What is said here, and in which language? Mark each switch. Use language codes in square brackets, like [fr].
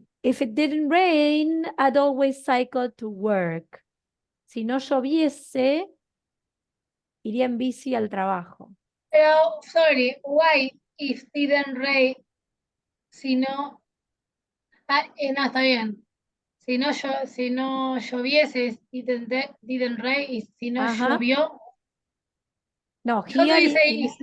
[en] If it didn't rain, I'd always cycle to work. [es] Si no lloviese, iría en bici al trabajo. [en] Pero, sorry, why if didn't rain? [es] Si no, no, está bien. Si no lloviese, [en] didn't rain, [es] y si no llovió. No, [en] How do here you say